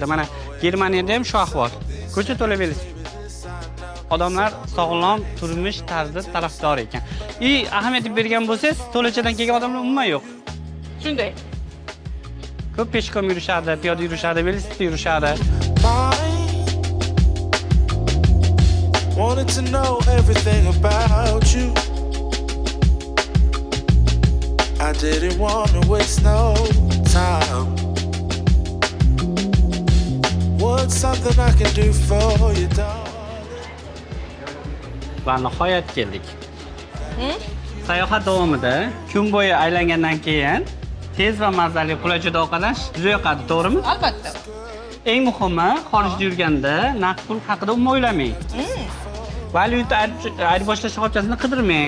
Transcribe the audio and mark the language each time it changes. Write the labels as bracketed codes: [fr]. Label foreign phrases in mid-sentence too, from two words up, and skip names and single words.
[uz] Mana Germaniyada ham shu ahvol. Ko'cha to'la velosiped. Odamlar sog'lom turmush tarzi tarafdor ekan. Ahamiyat bergan bo'lsangiz, to'lachadan kelgan odamlar umuman yo'q. Shunday. Ko'p peshkom yurishadi, piyoda yurishadi, velosipedda yurishadi. [en] Wanted to know everything about you. I didn't want to waste no time. What's something I can do for you, darling? [uz] Va nihoyat keldik. Sayohat davomida kun bo'yi aylangandan keyin tez va mazali qulajada ovqatlanish juda yoqadi, to'g'rimi? Albatta. Eng muhimi, xorijda yurganda naqd pul haqida umuman o'ylamang. Valyuta ayirboshlash shoxobchasini qidirmang.